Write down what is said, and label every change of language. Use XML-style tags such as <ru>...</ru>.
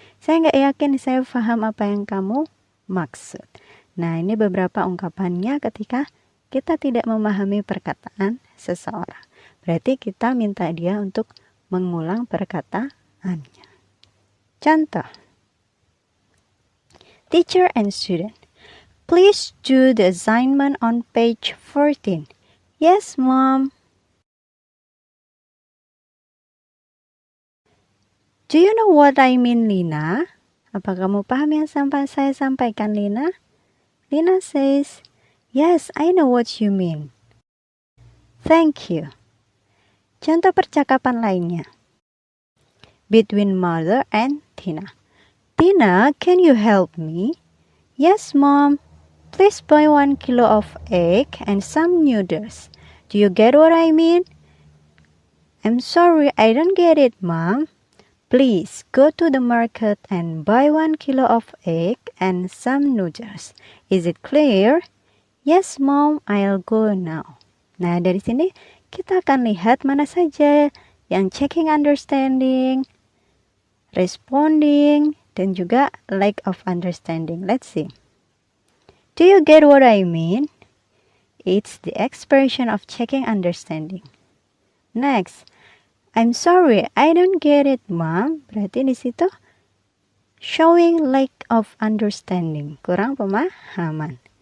<id>Saya nggak yakin saya paham apa yang kamu maksud. Nah, ini beberapa ungkapannya ketika kita tidak memahami perkataan seseorang. Berarti kita minta dia untuk mengulang perkataannya. Contoh.</id> <en>Teacher and student. Please do the assignment on page 14. Yes, Mom. Do you know what I mean, Lina?</en> <id>Apa kamu paham yang saya sampaikan, Lina?</id> <en>Lina says, yes, I know what you mean. Thank you.</en> <id>Contoh percakapan lainnya.</id> <en>Between mother and Tina. Tina, can you help me? Yes, Mom. Please buy 1 kilo of egg and some noodles. Do you get what I mean? I'm sorry, I don't get it, Mom. Please go to the market and buy 1 kilo of egg and some noodles. Is it clear? Yes, Mom, I'll go now.</en> <id>Nah, dari sini kita akan lihat mana saja yang checking understanding, responding, dan juga lack of understanding.</id> <en>Let's see. Do you get what I mean? It's the expression of checking understanding. Next, I'm sorry, I don't get it, Mom.</en> <id>Berarti di situ showing lack of understanding, kurang pemahaman.</id>